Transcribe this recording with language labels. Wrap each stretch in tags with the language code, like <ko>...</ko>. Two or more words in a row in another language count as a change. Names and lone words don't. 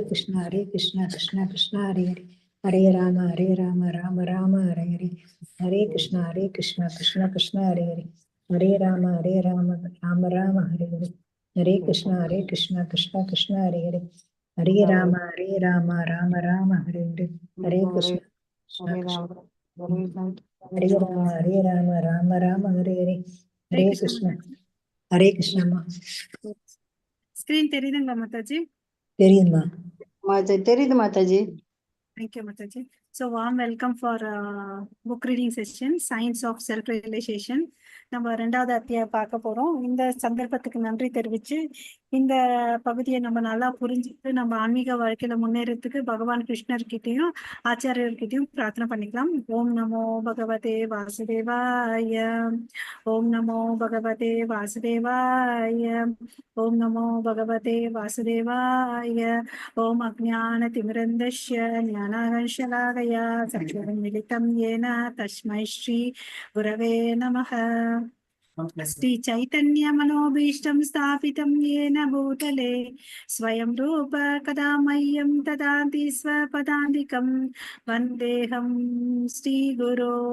<sa>Krishna, Krishna Krishna, Hare Hare, Hare Rama, Rama Rama, Hare Hare, Hare Krishna, Krishna Krishna, Hare Hare, Hare Rama, Rama Rama, Hare Hare, Hare Krishna, Krishna Krishna, Hare Hare, Hare Rama, Rama Rama, Hare Hare, Hare Krishna, Krishna Hare Rama, Rama Rama, Hare Hare, Hare Krishna, Hare Krishna.</sa> <ta>ஸ்கிரீன் தெரியுதுங்களா மாதாஜி? தெரியுமா? தெரியுது மாதாஜி.</ta> <en>Thank you, Mataji. So, warm welcome for book reading session, Science of Self-Realization.</en> <ta>நம்ம ரெண்டாவது அத்தியாயம் பார்க்க போறோம். இந்த சந்தர்ப்பத்துக்கு நன்றி தெரிவிச்சு இந்த பகுதியை நம்ம நல்லா புரிஞ்சுட்டு நம்ம ஆன்மீக வாழ்க்கையில முன்னேறதுக்கு பகவான் கிருஷ்ணர்கிட்டையும் ஆச்சாரியர்கிட்டையும் பிரார்த்தனை பண்ணிக்கலாம்.</ta> <sa>ॐ नमो भगवते वासुदेवाय ॐ नमो भगवते वासुदेवाय ॐ नमो भगवते वासुदेवाय ॐ अज्ञान तिमिरान्धस्य ज्ञानाञ्जनशलाकया चक्षुरुन्मीलितम् येन तस्मै श्री गुरवे नमः. श्री चैतन्य मनोभीष्टं स्थापितं येन भूतले स्वयं रूप कदा मह्यं ददाति स्वपदान्तिकं वन्देऽहं श्रीगुरो</sa>